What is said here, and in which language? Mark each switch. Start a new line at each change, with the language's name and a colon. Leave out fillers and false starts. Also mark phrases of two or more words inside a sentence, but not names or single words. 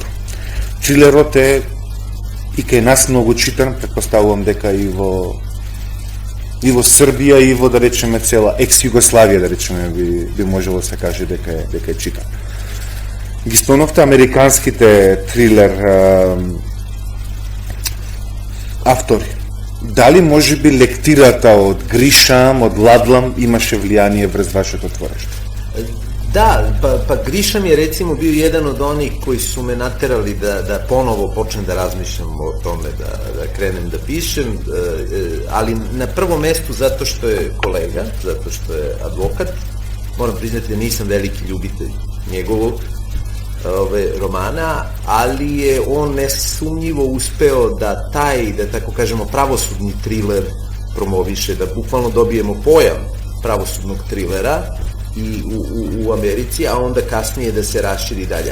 Macedonian: Трилерот е и кај нас многу читан, претпоставувам дека и во Србија и во, да речеме, цела екс-Југославија, да речеме, би можело да се каже дека е читан. Ги спомнавте американските трилер автори. Дали може би лектирата од Гришам, од Ладлам имаше влијание врз вашето творештво?
Serbian: Da, pa Grisham je recimo bio jedan od onih koji su me naterali da ponovo počnem da razmišljam o tome, da krenem da pišem, ali na prvom mestu zato što je kolega, zato što je advokat. Moram priznati da nisam veliki ljubitelj njegovog romana, ali je on nesumnjivo uspeo da taj, da tako kažemo, pravosudni triler promoviše, da bukvalno dobijemo pojam pravosudnog trilera i u Americi, a onda kasnije da se raširi dalje.